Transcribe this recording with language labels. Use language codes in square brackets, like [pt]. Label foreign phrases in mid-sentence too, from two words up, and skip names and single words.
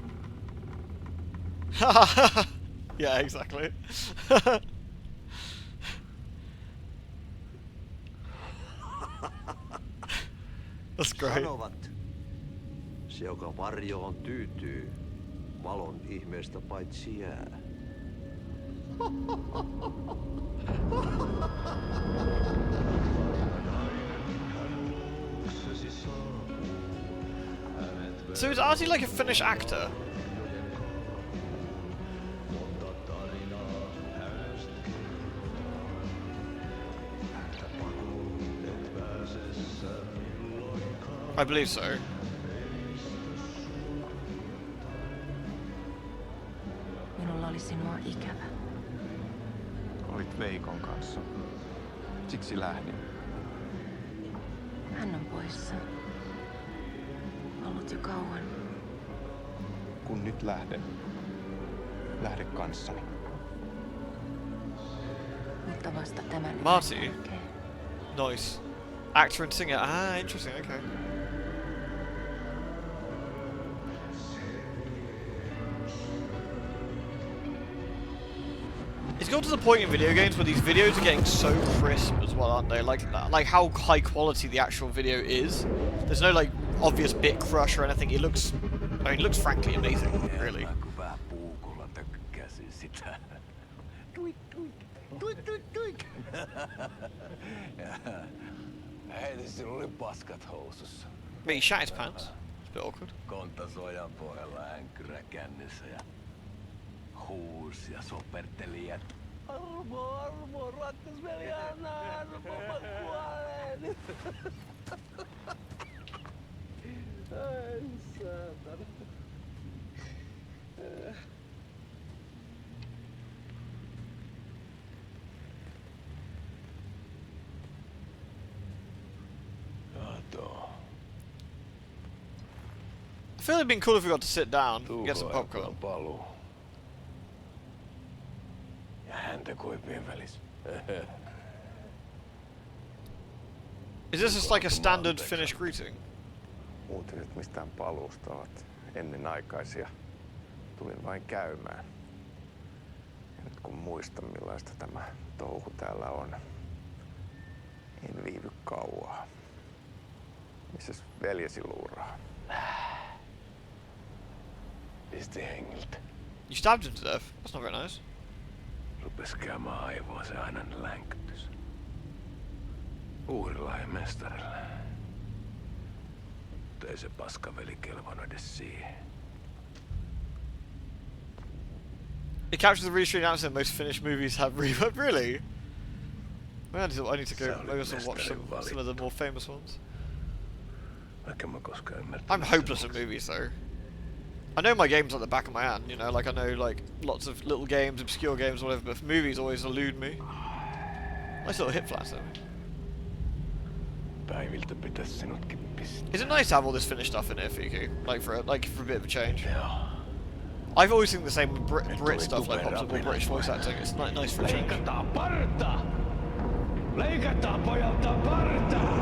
[en] Yeah, exactly. That's great. [fi] Sanovat, se joka varjoon tyytyy, valon ihmeestä paitsi jää. [en] So is Artie like a Finnish actor? I believe so. [fi] Minulla oli sinua ikävä. Olit Veikon kanssa. Siksi lähdin. Hän on poissa. Ollut jo kauan. kun nyt lähden. Lähde kanssani. Mutta vasta tämän Marty? jälkeen. [en] Nice. Actor and singer. Ah, interesting, okay. It's got to the point in video games where these videos are getting so crisp as well, aren't they? Like how high quality the actual video is. There's no like obvious bit crush or anything. It looks, I mean, it looks frankly amazing, really. [fi] Hei, sillä oli paskat housussa. [en] But he shat his pants. It's a bit awkward. [fi] Kontas ojan pohjalla änkyrä kännissä ja huusi ja soperteli ja armo, rakkas veli, anna armo, mä kuolen. Ai saatana. [en] I feel it'd been cool if we got to sit down and get some popcorn. [fi] Paluu. Ja häntä koipien välis. [en] Is this just like a standard Finnish greeting? [fi] Uutiset mistään paluusta ovat ennenaikaisia. Tulin vain käymään. Ja nyt kun muistan millaista tämä touhu täällä on, en viivy kauaa. Missäs veljesi luuraa? Pisti hengiltä. [en] You stabbed him to death. That's not very nice. [fi] Rupes käymään aivoa se aina länkytys. Uurilla ja mestarilla. Mutta ei se paskaveli kelvannut edes siihen. [en] It captures the really strange accent most Finnish movies have. Really? I need to go. Maybe I'll watch some of the more famous ones. I'm hopeless at movies though. I know my games like the back of my hand, you know, like I know like lots of little games, obscure games, whatever, but movies always elude me. Nice little hip flash though. [fi] Päiviltä pitäis sinutkin pistää. [en] Is it nice to have all this Finnish stuff in here, Fiku? Like for a bit of a change. I've always seen the same Brit stuff, like pops up with British voice acting. It's nice for a change. [fi] Leikataan parta! Leikataan pojalta parta!